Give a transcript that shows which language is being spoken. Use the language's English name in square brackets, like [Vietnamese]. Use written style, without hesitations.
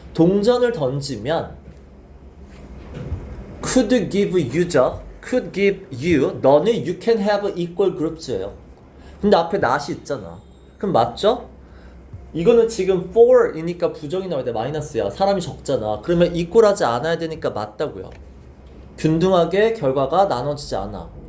[Korean] 동전을 던지면 [English] could give you [Korean] 죠. [English] could give you. [Korean] 너는 [English] you can have equal groups예요. [Korean] 근데 앞에 not이 있잖아. 그럼 맞죠? 이거는 지금 for이니까 부정이 나와야 돼. 마이너스야. 사람이 적잖아. 그러면 equal하지 않아야 되니까 맞다고요. 균등하게 결과가 나눠지지 않아.